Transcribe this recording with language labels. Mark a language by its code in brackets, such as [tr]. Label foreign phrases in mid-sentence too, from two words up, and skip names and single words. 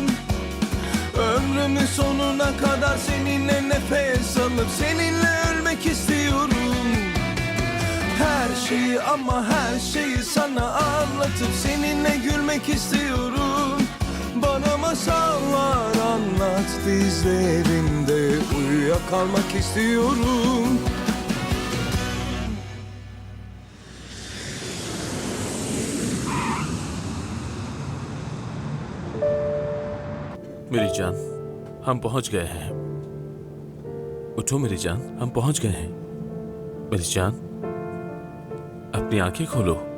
[tr] Ömrümün sonuna kadar seninle nefes alıp seninle ölmek istiyorum. Her şeyi ama her şeyi sana anlatıp seninle gülmek istiyorum. Bana masallar anlat, dizlerinde uyuyakalmak istiyorum. [hi] मेरी जान, हम पहुंच गए हैं। उठो मेरी जान, हम पहुंच गए हैं। मेरी जान, अपनी आंखें खोलो।